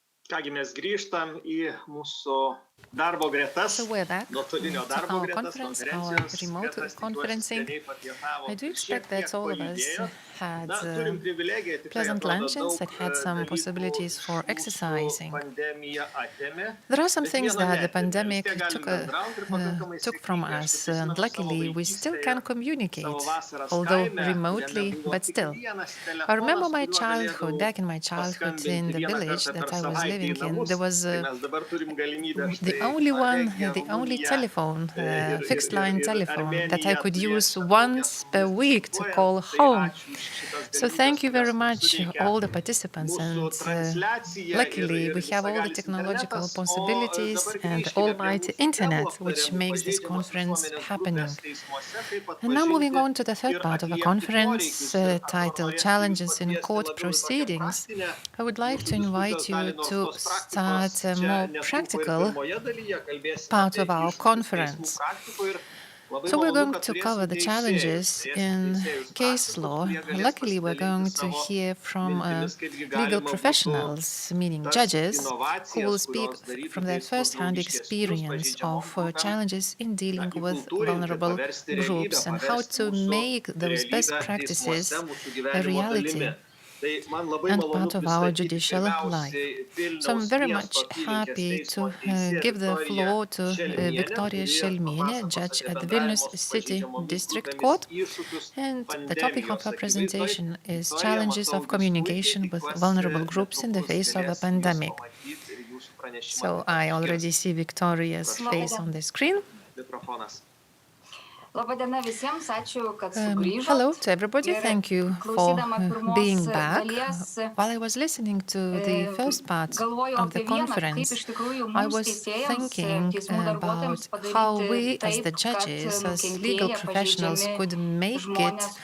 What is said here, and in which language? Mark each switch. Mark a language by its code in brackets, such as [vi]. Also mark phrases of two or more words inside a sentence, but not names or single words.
[lt] Kągi mes grįžtam į mūsų darbo gretas, [en] So we're back [lt] nuotolinio [en] to [lt] darbo [en] our [lt] gretas, [en] conference, our [lt] konferencijos [en] remote [lt] gretas, tikiuosi [en] conferencing. [lt] skaniai papietavo, [en] I do [lt] šiek [en] expect [lt] tiek [en] that all of us [lt] pajudėjo. [en] had [lt] Na, turim privilegiją, tikrai [en] pleasant [lt] atrodo [en] lunches, [lt] daug [en] that had some [lt] dalykų [en] possibilities for [lt] mūsų [en] exercising. [lt] pandemija atėmė. [en] There are some [lt] Bet [en] things [lt] vieno [en] that the [lt] neatėmė. [en] pandemic [lt] Vis tiek galim bendraut ir pakankamai [en] took from [lt] sėkmingai. Aš [en] us, [lt] prisimenu [en] and [lt] savo [en] luckily we still [lt] vaikystę [en] can [lt] ir [en] communicate, [lt] savo vasaras [en] although [lt] kaime, [en] remotely, [lt] kuriame buvo [en] but [lt] tik [en] still. [lt] vienas [en] I remember [lt] telefonas, [en] my [lt] kuriuo [en] childhood, [lt] galėdavau [en] back in my childhood in [lt] paskambinti [en] the [lt] vieną [en] village [lt] kartą [en] that [lt] per [en] I was [lt] savaitę į [en] living in. [lt] namus. [en] There was [lt] Tai mes dabar turim galimybę [en] the [lt] štai [en] only one, [lt] Norvegiją, [en] the only [lt] Rumuniją, [en] telephone, fixed line telephone that I [lt] Armeniją [en] could use [lt] prieš [en] once per week to [lt] diskutuojant. [en] call [lt] Tai [en] home. [lt] ačiū už šitas [en] So [lt] galimybes, [en] thank you very [lt] kurias mums [en] much, [lt] suteikia [en] all the participants, [lt] mūsų [en] and [lt] transliacija [en] luckily [lt] ir [en] we have all the [lt] visagalis [en] technological [lt] internetas. [en] possibilities [lt] O dabar [en] and the [lt] grįžkime prie [en] almighty [lt] mūsų [en] internet, [lt] temų, [en] which [lt] aptariamų [en] makes this [lt] pažeidžiamos [en] conference [lt] visuomenės [en] happening. [lt] grupės teismuose, kaip [en] And now moving [lt] atpažinti [en] on to the third [lt] ir [en] part of our [lt] atliepti [en] conference, [lt] poreikius. Ir aš [en] titled [lt] norėčiau [en] Challenges in [lt] pakviesti [en] Court [lt] labiau į tokią [en] Proceedings. [lt] praktinę [en] I would like [lt] mūsų [en] to invite [lt] diskusijos [en] you [lt] dalį, nors [en] to [lt] tos [en] start [lt] praktikos [en] a [lt] čia [en] more [lt] netrūko ir [en] practical [lt] pirmoje dalyje. Kalbėsime [en] part [lt] apie [en] of our [lt] iššūkius teismų [en] conference. [lt] praktikoj ir labai [en] So we're [lt] malonu, [en] going [lt] kad [en] to [lt] turėsim [en] cover the [lt] teisėjus, [en] challenges in [lt] teisėjus [en] case [lt] praktikus, [en] law. [lt] kurie galės [en] Luckily, we're going [lt] pasidalinti [en] to [lt] savo [en] hear from [lt] mintimis, kaipgi [en] legal [lt] galima būtų [en] professionals, meaning [lt] tas [en] judges, who [lt] inovacijas, [en] will speak [lt] kurios darytų [en] from their [lt] teismus [en] first-hand [lt] draugiškesnius [en] experience [lt] pažeidžiamom [en] of [lt] grupėm, [en] challenges in dealing with [lt] įkultūrinti, [en] vulnerable [lt] paversti [en] groups [lt] realybę, [en] and how [lt] paversti [en] to [lt] mūsų [en] make those best [lt] realybę [en] practices [lt] teismuose mūsų [en] a [lt] gyvenimo [en] reality [lt] dalimi. Tai man labai [en] and [lt] malonu [en] part of our [lt] pristatyti [en] judicial life. [lt] pirmiausiai [en] So I'm [lt] Vilniaus [en] very [lt] miesto [en] much [lt] apylinkės [en] happy [lt] teismo [en] to [lt] teisėją [en] give the [lt] Viktoriją [en] floor to [lt] Šelmienę, [en] Victoria [lt] kuri [en] Šelmienė, [lt] papasakos [en] judge [lt] apie [en] at the [lt] bendravimo [en] Vilnius [lt] su [en] City [lt] pažeidžiamomis [en] District [lt] grupėmis [en] Court. [lt] iššūkius [en] And the topic of her [lt] pandemijos [en] presentation [lt] akivaizdoje. [en] is [lt] Viktorija, [en] challenges [lt] matau [en] of [lt] jus [en] communication [lt] puikiai, [en] with [lt] tikiuosi, [en] vulnerable groups in the [lt] netrukus [en] face of a [lt] galėsim jus [en] pandemic. [lt] pamatyti ir jūsų pranešimą [en] So [lt] taip pat [en] I already [lt] išgirsti. [en] see Victoria's [lt] Prašau. [en] face on the screen. [lt] Mikrofonas. [en] Hello to everybody. Thank you for being back. While I was listening to the first part of the conference, I was thinking about how we as the judges, as legal professionals, could make it